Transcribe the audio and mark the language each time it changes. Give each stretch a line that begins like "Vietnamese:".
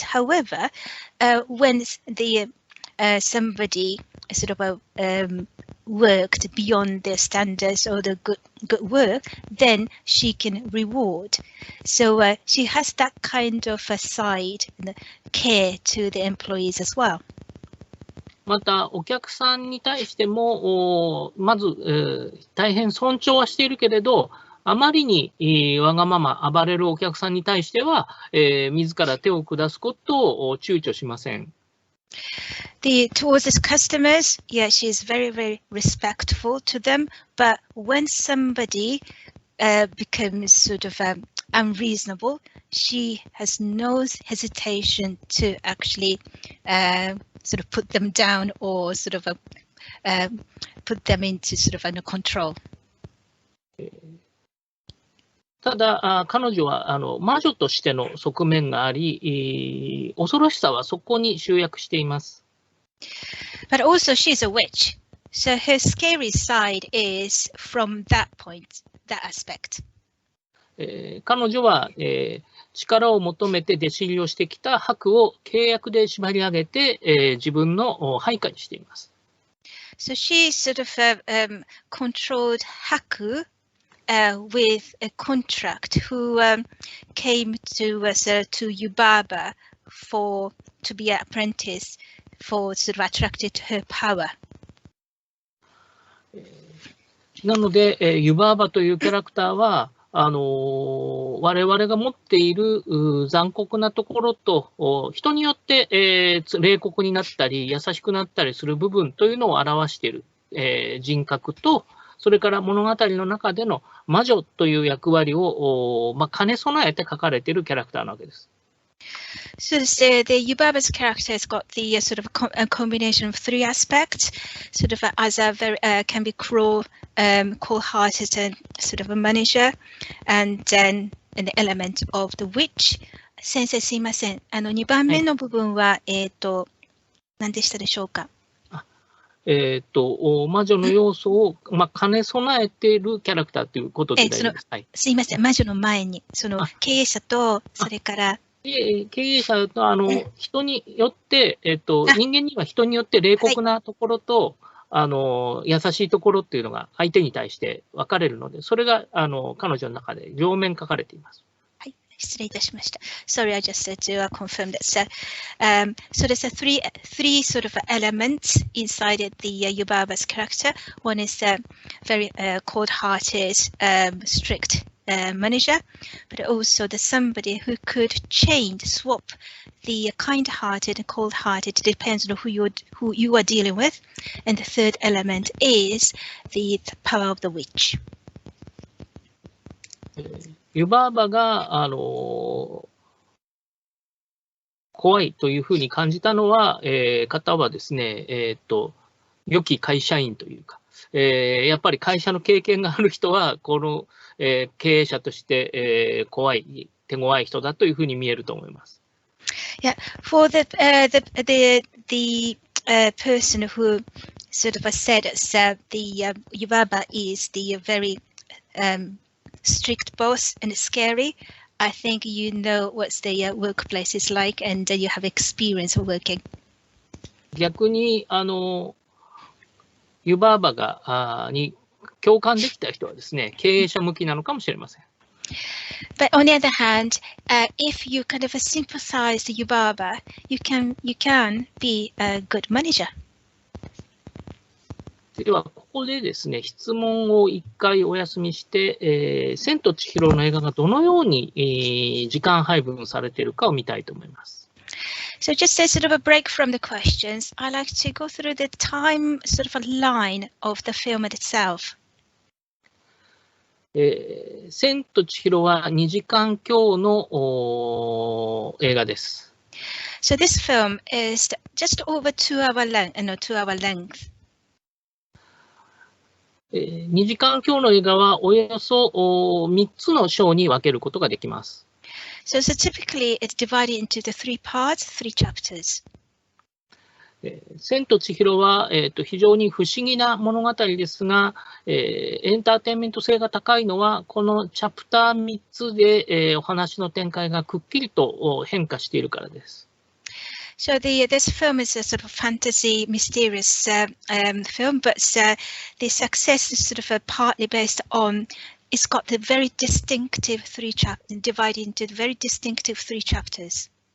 English: However, when somebody sort of worked beyond their standards or the good work, then she can reward. So she has that kind of a side care to the employees as well.
Japanese: また、お客さんに対しても、まず、大変尊重はしているけれど、あまりにわがまま暴れるお客さんに対しては、自ら手を下すことを躊躇しません。
English: Towards the customers, yeah, she is very, very respectful to them. But when somebody becomes sort of unreasonable, she has no hesitation to actually sort of put them down or sort of put them into sort of under control.
Japanese: ただ、彼女は魔女としての側面があり、恐ろしさはそこに集約しています。
English: But also she's a witch, so her scary side is from that point, that aspect.
Japanese: 彼女は、力を求めて弟子入りをしてきた白を契約で縛り上げて、自分の配下にしています。
English: So she sort of controlled Haku with a contract who came to Yubaba to be an apprentice for sort of attracted to her power.
Japanese: なので、ユバーバというキャラクターは我々が持っている残酷なところと、人によって、冷酷になったり、優しくなったりする部分というのを表している、人格と、それから物語の中での魔女という役割を、兼ね備えて書かれているキャラクターなわけです。
English: So the Yubaba's character has got the sort of a combination of three aspects, sort of as a very can be cruel, cold-hearted, and sort of a manager, and then an element of the witch.
Japanese: 先生すいません。 2番目の部分は、何でしたでしょうか。魔女の要素を、兼ね備えているキャラクターということで大丈夫です。すいません。魔女の前に、その経営者と、それから。経営者と人によって、人間には人によって冷酷なところと、優しいところっていうのが相手に対して分かれるので、それが彼女の中で両面書かれています。はい、失礼いたしました。
English: Sorry, I just said to confirm that. So there's three sort of elements inside the Yubaba's character. One is very cold-hearted, strict manager, but also there's somebody who could swap the kind-hearted and cold-hearted. It depends on who you are dealing with. And the third element is the power of the witch.
Japanese: 湯婆婆が怖いというふうに感じたのは、方はですね、良き会社員というか、やっぱり会社の経験がある人は、この、経営者として、手強い人だというふうに見えると思います。
English: Yeah, for the person who sort of said the Yubaba is the very strict boss and scary. I think you know what the workplace is like, and you have experience of working.
Japanese: 逆に湯婆婆に共感できた人はですね、経営者向きなのかもしれません。
English: But on the other hand, if you kind of sympathize to Yubaba, you can be a good manager.
Japanese: では、ここでですね、質問を一回お休みして、千と千尋の映画がどのように、時間配分されているかを見たいと思います。
English: So just a sort of a break from the questions, I like to go through the time sort of a line of the film itself.
Japanese: 千と千尋は2時間強の映画です。
English: So this film is just over 2 hour length.
Japanese: 2時間強の映画はおよそ3つの章に分けることができます。
English: So typically it's divided into the 3 parts, 3 chapters.
Japanese: 千と千尋は、非常に不思議な物語ですが、エンターテインメント性が高いのは、このチャプター3つで、お話の展開がくっきりと変化しているからです。
English: So this film is a sort of fantasy, mysterious film, but the success is sort of partly based on it's got the very distinctive 3 chapters, divided into very distinctive 3 chapters.